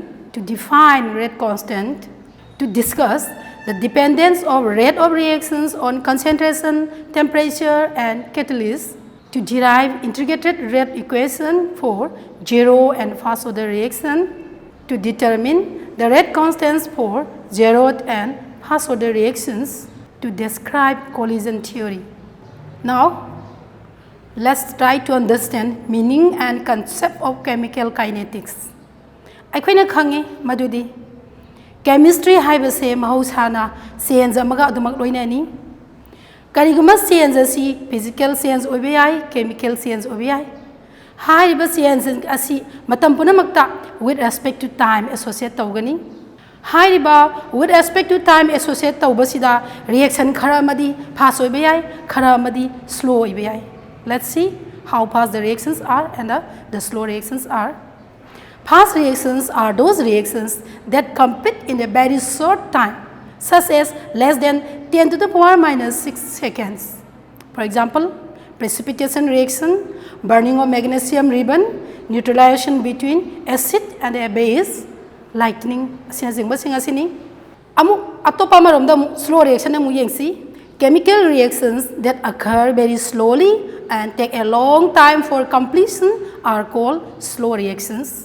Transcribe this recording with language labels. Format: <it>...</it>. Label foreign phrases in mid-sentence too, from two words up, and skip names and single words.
<en>to define rate constant, to discuss the dependence of rate of reactions on concentration, temperature and catalyst, to derive integrated rate equation for zero and first order reaction, to determine the rate constants for zeroth and first order reactions, to describe collision theory. Now, let's try to understand meaning and concept of chemical kinetics.</en> <mni>ꯑꯩꯈꯣꯏꯅ ꯈꯪꯉꯤ ꯃꯗꯨꯗꯤ chemistry ꯍꯥꯏꯕꯁꯦ ꯃꯍꯧꯁꯥꯅ ꯁꯦꯟꯁ ꯑꯃꯒ ꯑꯗꯨꯃꯛ ꯂꯣꯏꯅꯅꯤ. ꯀꯔꯤꯒꯨꯝꯕ ꯁꯦꯟꯁ ꯑꯁꯤ</mni> <en>physical sense</en> <mni>ꯑꯣꯏꯕ ꯌꯥꯏ,</mni> <en>chemical sense</en> <mni>ꯑꯣꯏꯕ ꯌꯥꯏ. ꯍꯥꯏꯔꯤꯕ sense ꯑꯁꯤ ꯃꯇꯝ ꯄꯨꯝꯅꯃꯛꯇ</mni> <en>with respect to time associate</en> <mni>ꯇꯧꯒꯅꯤ. ꯍꯥꯏꯔꯤꯕ</mni> <en>with respect to time associate</en> <mni>ꯇꯧꯕꯁꯤꯗ reaction khara amadi fast oiba yai, khara amadi slow oiba yai.</mni> <en>Let's see how fast the reactions are and the slow reactions are. Fast reactions are those reactions that complete in a very short time, such as less than 10 to the power minus 6 seconds. For example, precipitation reaction, burning of magnesium ribbon, neutralization between acid and a base, lightning, slow reaction, chemical reactions that occur very slowly and take a long time for completion are called slow reactions.</en>